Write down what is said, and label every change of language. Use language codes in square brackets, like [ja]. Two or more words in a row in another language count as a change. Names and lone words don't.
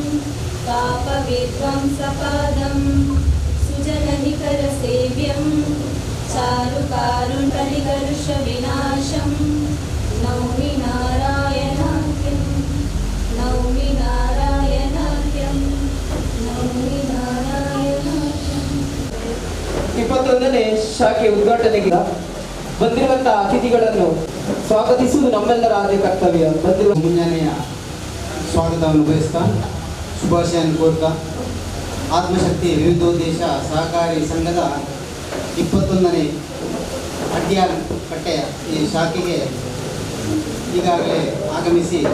[sa] पापविध्वंसपादं सुजननिकरसेव्यं चारुकारुण्यकर्षविनाशं नौमि नारायणाख्यं नौमि नारायणाख्यं नौमि नारायणाख्यं. [kn] 21ನೇ ಶಾಖೆ ಉದ್ಘಾಟನೆಗೆ ಬಂದಿರುವಂತಹ ಅತಿಥಿಗಳನ್ನು ಸ್ವಾಗತಿಸುವುದು ನಮ್ಮೆಲ್ಲರ ಆದ್ಯ ಕರ್ತವ್ಯ. ಬಂದಿರುವ ಮುಂಜಾನೆಯ ಸ್ವಾಗತವನ್ನು ಬಯಸ್ತಾ ಶುಭಾಶಯನ್ನು ಕೋರ್ತಾ ಆತ್ಮಶಕ್ತಿ ವಿವಿಧೋದ್ದೇಶ ಸಹಕಾರಿ ಸಂಘದ 21ನೇ ಅಡ್ಯಾರ್ ಕಟ್ಟೆಯ ಈ ಶಾಖೆಗೆ ಈಗಾಗಲೇ ಆಗಮಿಸಿ